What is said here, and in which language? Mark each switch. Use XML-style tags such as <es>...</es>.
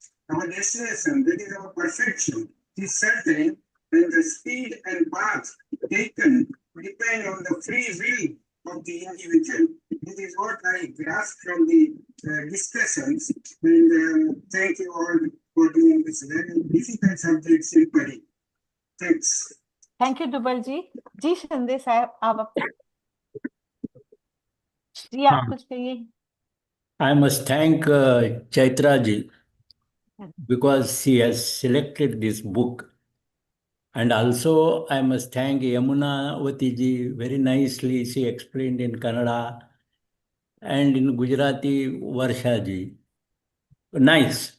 <en>Our destination, that is our perfection, is certain, and the speed and path taken depend on the free will of the individual. This is what I grasp from the discussions, and thank you all for doing this very difficult subject simply. Thanks. Thank you Dubal ji.</en> <hi>जी शिंदे साहब, आप जी आप कुछ कहिए।</hi> <en>I must thank Chaitra ji because she has selected this book. And also I must thank Yamuna Vati ji, very nicely she explained in Kannada, and in Gujarati Varsha ji. Nice.</en>